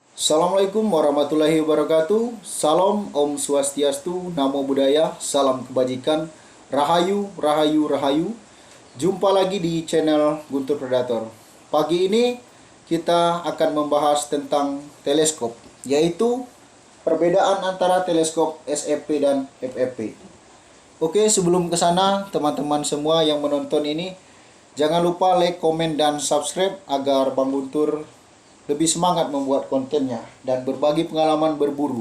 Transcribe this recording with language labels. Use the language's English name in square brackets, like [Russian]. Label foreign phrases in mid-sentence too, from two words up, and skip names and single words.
[Arabic] السلام عليكم ورحمة الله وبركاته. [Indonesian] Salam [Sanskrit] Om Swastiastu, [Pali] Namo Buddhaya, [Indonesian] salam kebajikan, Rahayu, Rahayu, Rahayu. Jumpa lagi di channel Guntur Predator. Pagi ini kita akan membahas tentang teleskop, yaitu perbedaan antara teleskop SFP dan FFP. Oke, sebelum ke sana, teman-teman semua yang menonton ini, jangan lupa like, komen, dan subscribe agar Bang Guntur lebih semangat membuat kontennya dan berbagi pengalaman berburu.